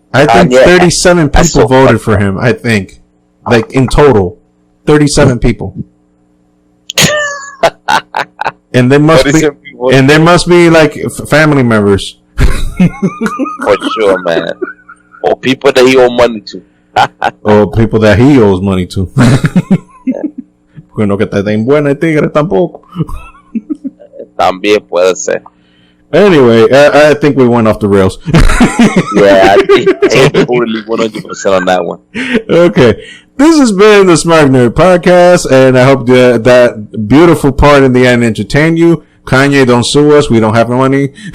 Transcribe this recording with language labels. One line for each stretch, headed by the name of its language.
English: I think 37 people voted for him. I think, like in total, 37 people. And there must be like family members. For sure, man. Or people that he owe money to. Or people that he owes money to.
Spanish: Porque no que te den buena tigre tampoco. También puede ser.
English: Anyway, I think we went off the rails. Yeah, I think totally 100% on that one. Okay. This has been the Smart Nerd Podcast, and I hope that beautiful part in the end entertained you. Kanye, don't sue us. We don't have money.